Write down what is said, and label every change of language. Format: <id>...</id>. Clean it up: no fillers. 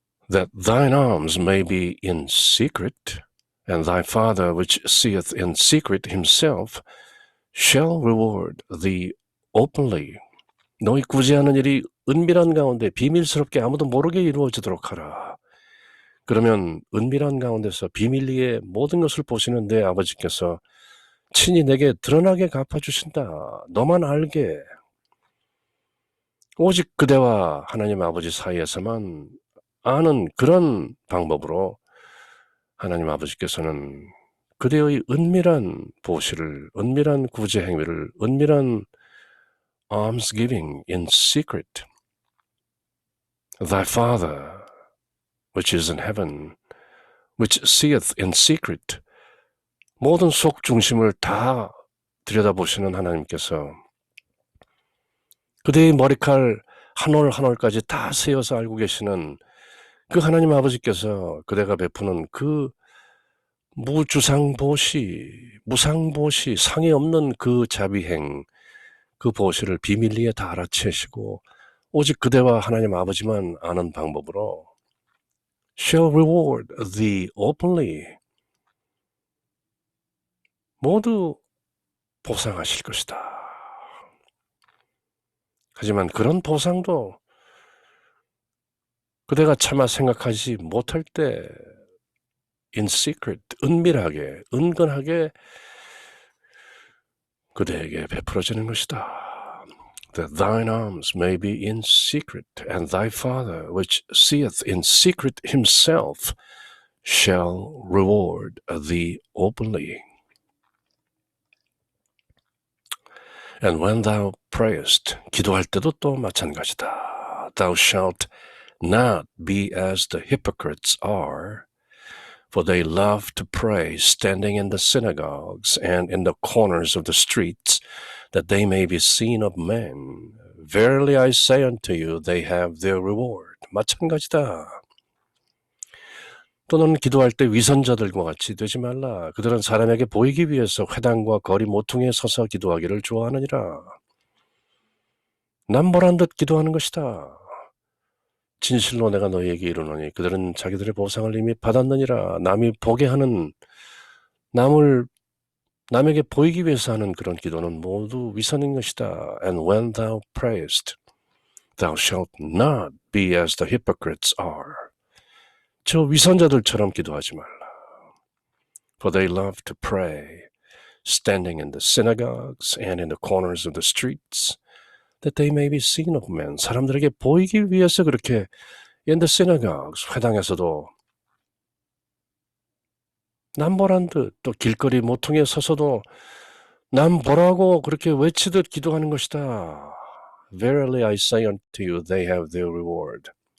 <en>That thine alms may be in secret, and thy Father which seeth in secret himself shall reward thee openly.</en> <ko>너희 구제하는 일이 은밀한 가운데 비밀스럽게 아무도 모르게 이루어지도록 하라. 그러면 은밀한 가운데서 비밀리에 모든 것을 보시는 내 아버지께서 친히 내게 드러나게 갚아주신다. 너만 알게. 오직 그대와 하나님 아버지 사이에서만 아는 그런 방법으로 하나님 아버지께서는 그대의 은밀한 보시를, 은밀한 구제 행위를, 은밀한 almsgiving in secret.</ko> <en>Thy Father, which is in heaven, which seeth in secret.</en> <ko>모든 속 중심을 다 들여다보시는 하나님께서 그대의 머리칼 한 올 한 올까지 다 세어서 알고 계시는 그 하나님 아버지께서 그대가 베푸는 그 무주상보시, 무상보시, 상이 없는 그 자비행, 그 보시를 비밀리에 다 알아채시고 오직 그대와 하나님 아버지만 아는 방법으로 shall reward thee openly. 모두 보상하실 것이다. 하지만 그런 보상도 그대가 차마 생각하지 못할 때 in secret, 은밀하게, 은근하게 그대에게 베풀어지는 것이다.</ko> <en>That thine arms may be in secret, and thy Father, which seeth in secret himself, shall reward thee openly.</en> <ko>And when thou prayest, 기도할 때도 또 마찬가지다.</ko> <en>Thou shalt not be as the hypocrites are, for they love to pray standing in the synagogues and in the corners of the streets, that they may be seen of men. Verily I say unto you, they have their reward.</en> <ko>마찬가지다. 또는 기도할 때 위선자들과 같이 되지 말라. 그들은 사람에게 보이기 위해서 회당과 거리 모퉁이에 서서 기도하기를 좋아하느니라. 남보란 듯 기도하는 것이다. 진실로 내가 너희에게 이르노니 그들은 자기들의 보상을 이미 받았느니라. 남이 보게 하는, 남에게 보이기 위해서 하는 그런 기도는 모두 위선인 것이다.</ko> <en>And when thou prayest, thou shalt not be as the hypocrites are.</en> <ko>저 위선자들처럼 기도하지 말라.</ko> <en>For they love to pray, standing in the synagogues and in the corners of the streets, that they may be seen of men.</en> <ko>사람들에게 보이기 위해서 그렇게 in the synagogues, 회당에서도 남보란 듯, 또 길거리 모퉁이에 서서도 남 보라고 그렇게 외치듯 기도하는 것이다.</ko> <en>Verily I say unto you, they have their reward.</en>